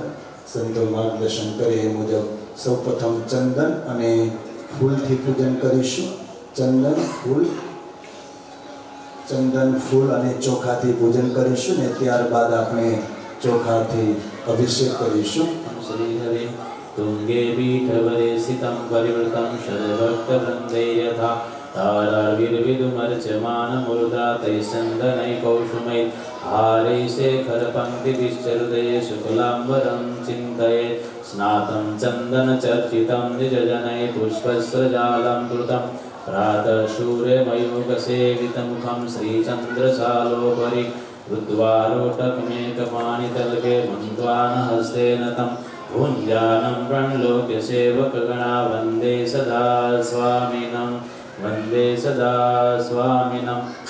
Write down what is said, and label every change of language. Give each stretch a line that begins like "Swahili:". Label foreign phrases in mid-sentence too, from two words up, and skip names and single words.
Gujarati: સંતો માર્ગદર્શન કરે એ મુજબ સૌપ્રથમ ચંદન અને ફૂલથી પૂજન કરીશું। ચંદન ફૂલ અને ચોખાથી પૂજન કરીશું ને ત્યારબાદ આપણે ચોખાથી અભિષેક કરીશું।
Sanskrit: श्री हरि तुंगे पीठवरे सितं परिवृतं शरभक्तवृन्दै यथा तारार्विर्विदुमर्चमानमुर्धा तैश्चन्दनैकौशुमै हारै शेखरपङ्क्तिभिश्चरुदये शुक्लाम्बरं चिन्तये स्नातं चन्दनचर्चितं निजजनैः पुष्पस्रजालं कृतं प्रातः सूर्यमयूखसेवितमुखं श्रीचन्द्रशालोपरि रुद्वारोटकमेकपाणितलके मन्त्वानहस्तेन तं भुञ्जानं प्रणलोक्य सेवकगणा वन्दे सदा स्वामिनं